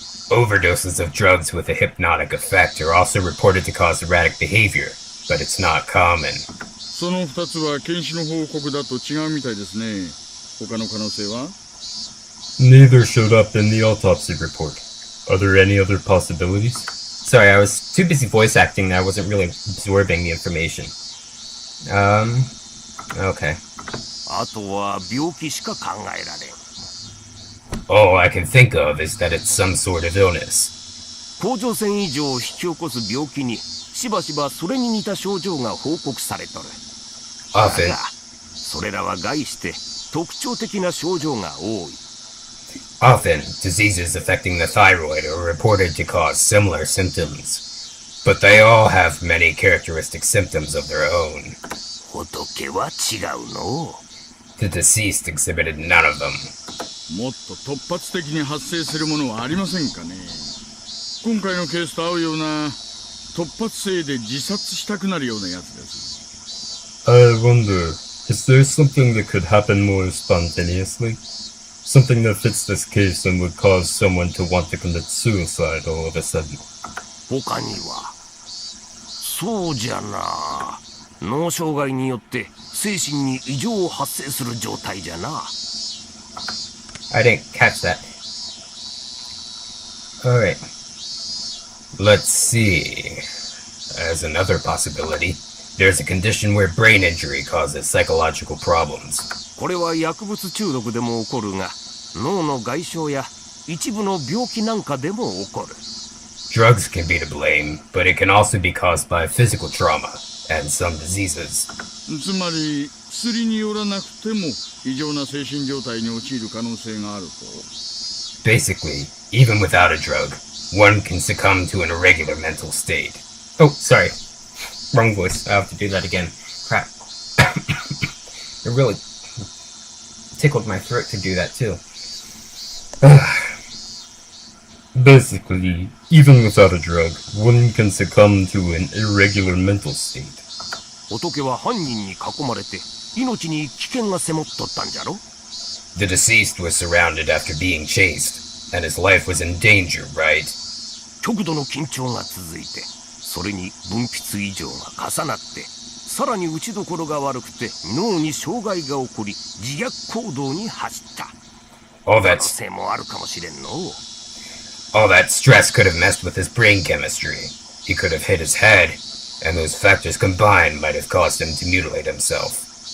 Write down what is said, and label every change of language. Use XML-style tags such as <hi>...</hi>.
<en>Overdoses of drugs with a hypnotic effect are also reported to cause erratic behavior, but it's not common.</en> <ja>その2つは検視の報告だと違うみたいですね。他の可能性は？</ja> <en>Neither showed up in the autopsy report. Are there any other possibilities? Sorry, I was too busy voice acting that I wasn't really absorbing the information. Okay.</en> <ja>あとは病気しか考えられん。</ja> <en>All I can think of is that it's some sort of illness.</en> <ja>甲状腺異常を引き起こす病気にしばしばそれに似た症状が報告されとる。だ</ja> <en>Often,</en> <ja>がそれらは概して特徴的な症状が多い。</ja> <en>often, diseases affecting the thyroid are reported to cause similar symptoms, but they all have many characteristic symptoms of their own.</en> <ja>ほ仏は違うの。</ja> <en>The deceased exhibited none of them.</en> <ja>もっと突発的に発生するものはありませんかね。今回のケースと合うような突発性で自殺したくなるようなやつです。</ja> <en>I wonder, is there something that could happen more spontaneously? Something that fits this case and would cause someone to want to commit suicide all of a sudden?</en> <ja>他には。そうじゃな。脳障害によって精神に異常を発生する状態じゃな。</ja> <en>I didn't catch that. Alright. Let's see. As another possibility, there's a condition where brain injury causes psychological problems.</en> <ja>これは薬物中毒でも起こるが、脳の外傷や一部の病気なんかでも起こる。</ja> <en>Drugs can be to blame, but it can also be caused by physical trauma and some diseases.</en> <ja>つまり薬によらなくても異常な精神状態に陥る可能性があると。</ja> <en>Basically, even without a drug, one can succumb to an irregular mental state. Oh, sorry. Wrong voice. I have to do that again. Crap. It really tickled my throat to do that too. Basically, even without a drug, one can succumb to an irregular mental state.</en> <ja>仏は犯人に囲まれて命に危険が迫っとったんじゃろ。</ja> <en>The deceased was surrounded after being chased, and his life was in danger, right?</en> <ja>極度の緊張が続いて、それに分泌異常が重なって、さらに打ちどころが悪くて脳に障害が起こり、自虐行動に走った。可能性もあるかもしれんの。</ja> <en>All that stress could have messed with his brain chemistry. He could have hit his head, and those factors combined might have caused him to mutilate himself.</en>